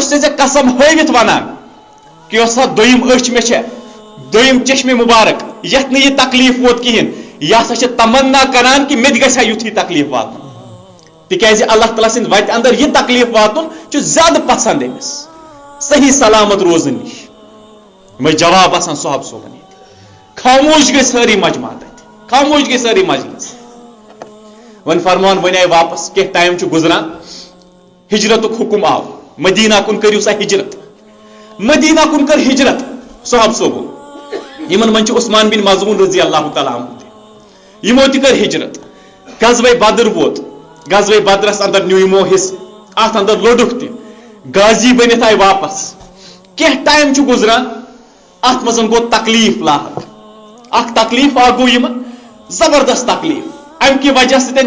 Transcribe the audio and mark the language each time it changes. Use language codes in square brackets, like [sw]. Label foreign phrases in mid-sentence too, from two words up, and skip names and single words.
[ks] چھُسے ژےٚ قسم ہٲوِتھ ونان کہِ یۄس ہسا دوٚیِم أچھ مےٚ چھےٚ دوٚیِم چشمہِ مُبارک یتھ نہٕ یہِ تکلیٖف ووت کِہینۍ یہِ ہسا چھِ تمنا کران کہِ مےٚ تہِ گژھِ ہا یُتھُے تکلیٖف واتُن تِکیازِ اللہ تعالیٰ سٕنٛدِ وتہِ اندر یہِ تکلیٖف واتُن چھُ زیادٕ پسنٛد أمِس صحیح سلامت روزن نِش یِمے جواب آسان صحاب صوبن ییٚتہِ خاموش گٔے سٲری مجماعت اتہِ خاموش گٔے سٲری مجلس وۄنۍ فرمان وۄنۍ آیہِ واپس کینٛہہ ٹایم چھُ گُزران ہجرتُک حُکم آو مدیٖنہ کُن کٔرِو سا ہجرت مدیٖنہ کُن کٔر ہجرت صحاب صوبو یِمن منٛز چھُ عثمان بن مظعون [ar] رضی اللہ تعالیٰ عنہ [ks] تہِ یِمو تہِ کٔر ہجرت غزوے بدر ووت غزوے بدرس اندر نیوٗ یِمو حصہٕ اتھ اندر لوٚڈُکھ تہِ غازی بٔنِتھ آیہِ واپس کینٛہہ ٹایم چھُ گُزران اتھ منٛز گوٚو تکلیٖف لاحق اکھ تکلیٖف اکھ گوٚو یِمن زبردست تکلیٖف امہِ کہِ وجہ سۭتۍ